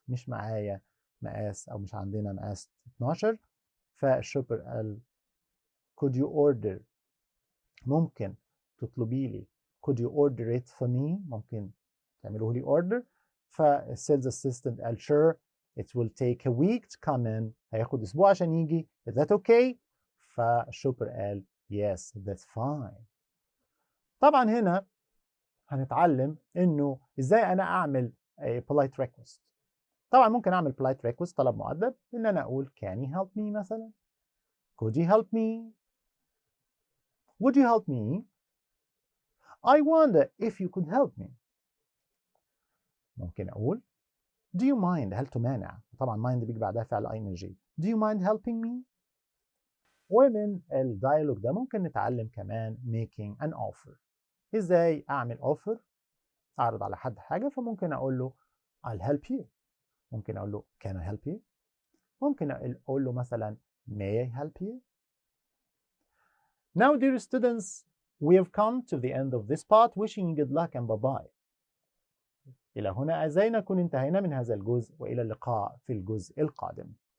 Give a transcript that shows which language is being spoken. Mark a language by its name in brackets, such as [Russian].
[Arabic] مش معايا مقاس او مش عندنا مقاس 12. فالشوبر قال [English] could you order؟ [Arabic] ممكن تطلبي لي [English] could you order it for me؟ [Arabic] ممكن تعملوه لي [English] order. [Arabic] فالسيلز اسيستنت قال [English] sure it will take a week to come in. [Arabic] هياخد اسبوع عشان يجي. [English] is that okay؟ [Arabic] فالشوبر قال [English] yes that's fine. [Arabic] طبعا هنا هنتعلم انه ازاي انا اعمل polite request. طبعا ممكن اعمل [English] polite request [Arabic] طلب مؤدب ان انا اقول [English] can you help me مثلا could you help me would you help me I wonder if you could help me. [Arabic] ممكن اقول [English] do you mind؟ [Arabic] هل تمانع؟ طبعا mind بيجي بعدها فعل ing. [English] do you mind helping me؟ [Arabic] ومن الدايلوج ده ممكن نتعلم كمان [English] making an offer. [Arabic] ازاي اعمل offer؟ اعرض على حد حاجه فممكن اقول له [English] I'll help you. [Arabic] ممكن اقول له [English] can I help you؟ [Arabic] ممكن اقول له مثلا [English] may I help you؟ Now dear students we have come to the end of this part. Wishing you good luck and bye bye. [Arabic] إلى هنا أعزائي نكون انتهينا من هذا الجزء، وإلى اللقاء في الجزء القادم.